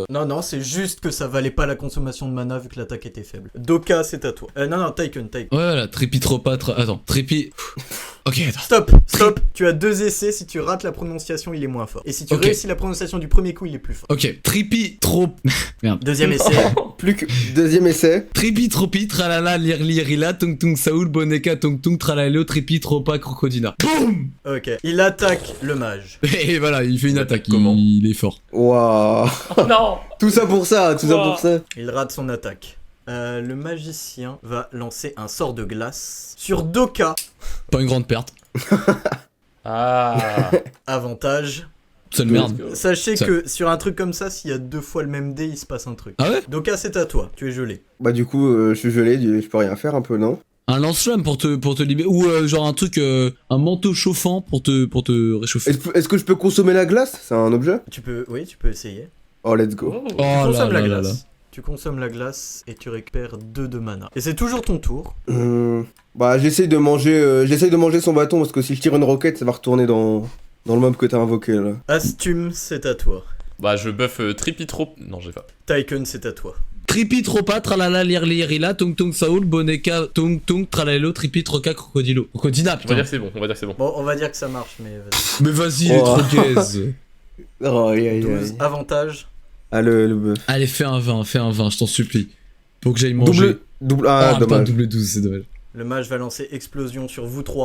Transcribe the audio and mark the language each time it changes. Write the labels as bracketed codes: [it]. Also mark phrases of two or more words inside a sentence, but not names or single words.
[fr] Non, c'est juste que ça valait pas la consommation de mana vu que l'attaque était faible. Doka, c'est à toi. Non, Taken. Ouais, voilà, Trépitropatre. Attends, Ok, attends. Stop. Tu as 2 essais. Si tu rates la prononciation, il est moins fort. Et si tu Ok. réussis la prononciation du premier coup, il est plus fort. Ok, Merde. Deuxième essai. Plus que deuxième essai. Tripi, tralala, lirlirila, tung tung saoul, boneka, tung tung, tralalelo, tripi, tropa, crocodina. Boum. Ok. Il attaque le mage. Et voilà, il fait une attaque, Comment il est fort. Waouh. Oh non. Tout ça pour ça, tout ça Wow. pour ça. Il rate son attaque. Le magicien va lancer un sort de glace sur Doka. Pas une grande perte. Ah. Avantage. Seule merde. Sachez Ça- que sur un truc comme ça, s'il y a 2 fois le même dé, il se passe un truc. Ah ouais? Doka, c'est à toi. Tu es gelé. Bah du coup, je suis gelé, je peux rien faire un peu, non? Un lance-flamme pour te libérer. Ou genre un truc, un manteau chauffant pour te réchauffer. Est-ce que je peux consommer la glace? C'est un objet? Tu peux essayer. [en] Oh, let's go. [fr] Oh. Oh Tu là consommes la là là glace. là. Tu consommes la glace et tu récupères 2 de mana. Et c'est toujours ton tour. Bah j'essaye de manger son bâton parce que si je tire une roquette, ça va retourner dans le mob que t'as invoqué là. Astume, c'est à toi. Bah, je buff Tripitro. Non, j'ai pas. Tyken, c'est à toi. Tripi, tropa, tralala, lirlirila, tung tung saoul, boneka, tung tung, tralalelo, tripi, troca, crocodilo. Crocodina, On va putain. dire que c'est bon. On va dire que c'est bon. Bon, on va dire que ça marche, mais vas-y. Mais vas-y, il est Oh. trop gaze. Oh, aïe, aïe, 12, aïe. avantage. Ah le bœuf. Allez, fais un 20, je t'en supplie. Pour que j'aille manger. Double, ah putain, dommage. double 12, c'est dommage. Le mage va lancer explosion sur vous 3.